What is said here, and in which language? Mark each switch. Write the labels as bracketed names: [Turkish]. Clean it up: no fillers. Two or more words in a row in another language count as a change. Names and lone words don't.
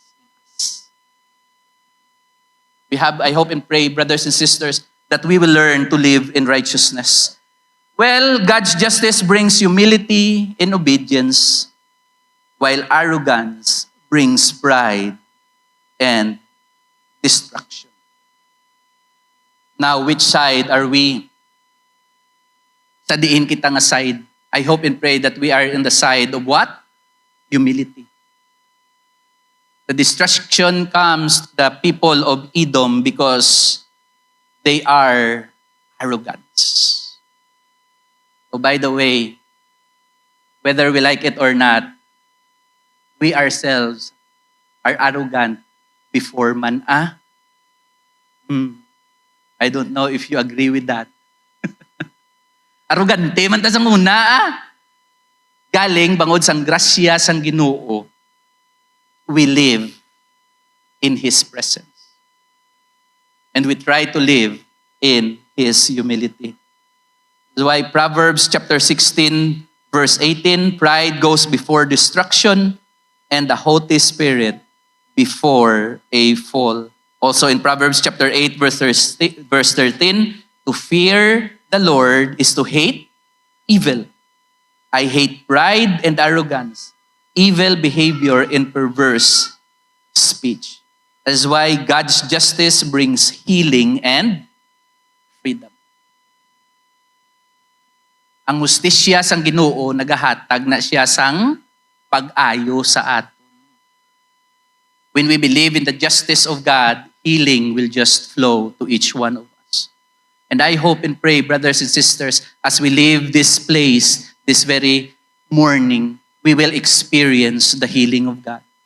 [English] We have, I hope and pray, brothers and sisters, that we will learn to live in righteousness. Well, God's justice brings humility and obedience, while arrogance brings pride and destruction. Now, which side are we? [Hiligaynon] Sa diin kita nga side. [English] I hope and pray that we are in the side of what? Humility. The destruction comes to the people of Edom because they are arrogant. So by the way, whether we like it or not, we ourselves are arrogant before man. I don't know if you agree with that. [Hiligaynon] Arrogante man ta sa muna. Galing bangod sang grasya sang Ginoo, [English] we live in His presence. And we try to live in His humility. That's why Proverbs chapter 16, verse 18, pride goes before destruction and the haughty spirit before a fall. Also in Proverbs chapter 8, verse 13, to fear the Lord is to hate evil. I hate pride and arrogance, evil behavior and perverse speech. That is why God's justice brings healing and freedom. [Hiligaynon] Ang hustisya sang Ginoo nagahatag na siya sang pag-ayo sa aton. [English] When we believe in the justice of God, healing will just flow to each one of us. And I hope and pray, brothers and sisters, as we leave this place this very morning, we will experience the healing of God.